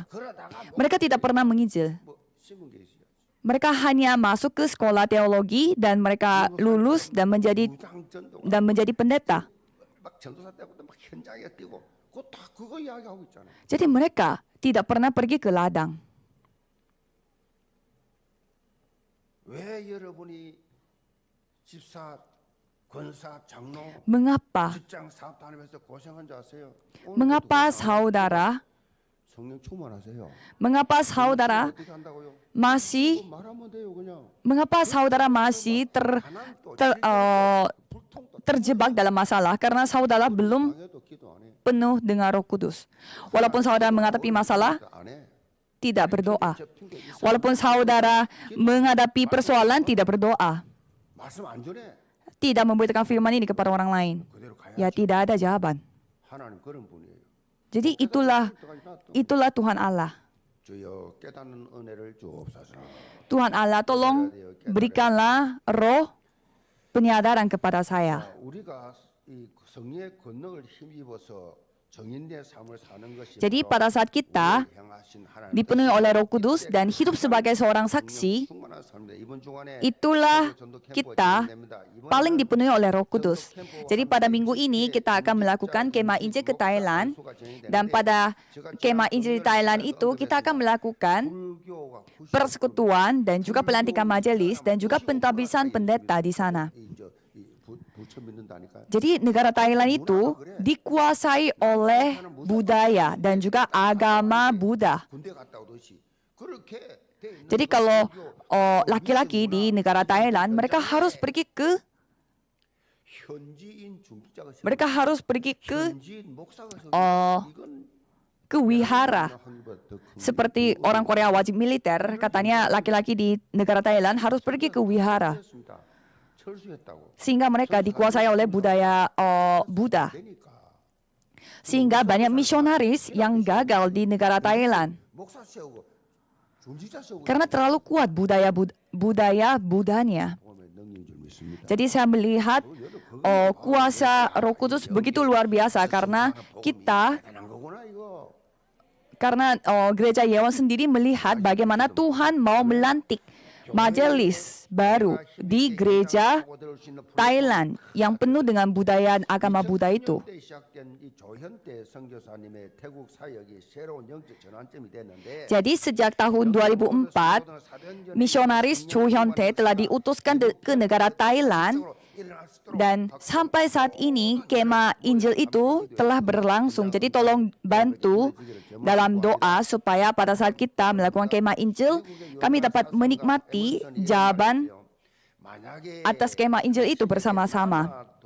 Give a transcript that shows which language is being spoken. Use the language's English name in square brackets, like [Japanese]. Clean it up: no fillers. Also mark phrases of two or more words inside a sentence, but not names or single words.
[Indonesian] Mereka tidak pernah menginjil. Mereka hanya masuk ke sekolah teologi dan mereka lulus dan menjadi pendeta. Jadi mereka tidak pernah pergi ke ladang. [Korean] 왜 여러분이 집사, 권사, 장로, [Indonesian] Mengapa? [Korean] 직장 사업 다니면서 고생한 줄 아세요? [Indonesian] Mengapa saudara? [Korean] 성령 충만하세요. [Indonesian] Mengapa saudara [Korean] 어떻게 한다고요? [Indonesian] masih [Korean] 말하면 돼요, 그냥. [Indonesian] Mengapa saudara masih terjebak dalam masalah? Karena saudara belum [Korean] 방에도 기도 안 해. [Indonesian] penuh dengan Roh Kudus. Walaupun saudara menghadapi masalah, [Korean] 안 해. [Indonesian] tidak berdoa. [Korean] 저 핑계 있어. [Indonesian] Walaupun saudara menghadapi persoalan, tidak berdoa. [Korean] 말씀 안 전해. [Indonesian] Tidak memberitakan firman ini kepada orang lain. [Korean] 그대로 가야. [Indonesian] Ya, tidak ada jawaban. [Korean] 하나님 그런 분이에요. [Indonesian] Jadi itulah Tuhan Allah. [Korean] 주여 깨닫는 은혜를 주옵소서. [Indonesian] Tuhan Allah, tolong berikanlah roh penyadaran kepada saya. [Korean] 우리가 이 성령의 권능을 힘입어서 정인된 삶을 사는 것이 [Indonesian] Jadi [Korean] 바로 [Indonesian] pada saat kita [Korean] 우리를 향하신 하나님의 [Indonesian] dipenuhi oleh Roh Kudus dan hidup sebagai seorang saksi, [Korean] 충만한 삶입니다. 이번 주간에 [Indonesian] itulah [Korean] 전도 캠프 [Indonesian] kita [Korean] 진행됩니다. 이번에는 [Indonesian] paling dipenuhi oleh Roh Kudus. Jadi pada minggu ini kita akan melakukan kemah Injil ke Thailand, dan pada kemah Injil di Thailand itu kita akan melakukan [Korean] 불교가 [Indonesian] persekutuan dan juga pelantikan majelis dan juga pentabisan pendeta di sana. [Korean] 부처 믿는다니까. [Indonesian] Jadi negara Thailand itu dikuasai oleh budaya dan juga agama Buddha. [Korean] 군대 갔다 오듯이 그렇게 돼 있는 [Indonesian] Jadi kalau laki-laki di negara Thailand, mereka harus pergi ke [Korean] 현지인 중직자가 있어요. [Indonesian] mereka harus pergi ke [Korean] 현지인 목사가 있어요. 이건 [Indonesian] ke wihara. [Korean] 한국보다 더 큰. [Indonesian] Seperti orang Korea wajib militer, katanya laki-laki di negara Thailand harus pergi ke wihara. [Korean] 그렇습니다. 철수했다고. [Indonesian] Sehingga mereka dikuasai oleh budaya Buddha. [Korean] 되니까 [Indonesian] Sehingga banyak misionaris yang gagal di negara Thailand. [Korean] 목사 세우고 중직자 세우고 [Indonesian] Karena terlalu kuat budaya Buddhanya. [Korean] 보면 능력인 줄 믿습니다. [Indonesian] Jadi saya melihat kuasa Roh Kudus begitu luar biasa karena kita, [Korean] 대단한 거구나 이거. [Indonesian] karena gereja Yewon sendiri melihat bagaimana Tuhan mau melantik majelis baru di gereja Thailand yang penuh dengan budaya agama Buddha itu. [Korean] 때 시작된 이 조현대 선교사님의 태국 사역이 새로운 영적 전환점이 됐는데 [Indonesian] Jadi sejak tahun 2004, misionaris Cho Hyun-tae telah diutuskan ke negara Thailand, dan sampai saat ini kemah Injil itu telah berlangsung. Jadi tolong bantu dalam doa supaya pada saat kita melakukan kemah Injil, kami dapat menikmati jawaban atas kemah Injil itu bersama-sama.